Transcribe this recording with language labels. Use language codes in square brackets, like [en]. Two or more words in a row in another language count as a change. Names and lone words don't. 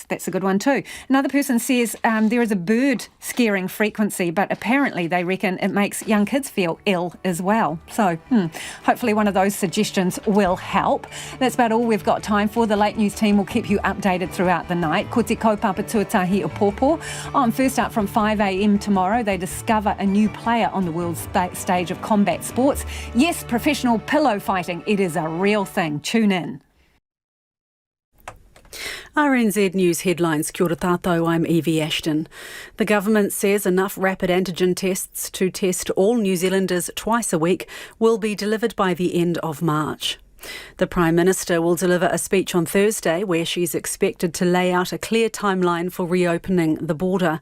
[en] That's a good one too. Another person says there is a bird scaring frequency, but apparently they reckon it makes young kids feel ill as well. So hopefully one of those suggestions will help. That's about all we've got time for. The Late News team will keep you updated throughout the night. [mi] Ko te kaupapa tuatahi o Pōpō. [en] On first up from 5 a.m. tomorrow, they discover a new player on the world stage of combat sports. Yes, professional pillow fighting. It is a real thing. Tune in. RNZ News headlines. [mi] Kia ora tātou, [en] I'm Evie Ashton. The government says enough rapid antigen tests to test all New Zealanders twice a week will be delivered by the end of March. The Prime Minister will deliver a speech on Thursday where she's expected to lay out a clear timeline for reopening the border.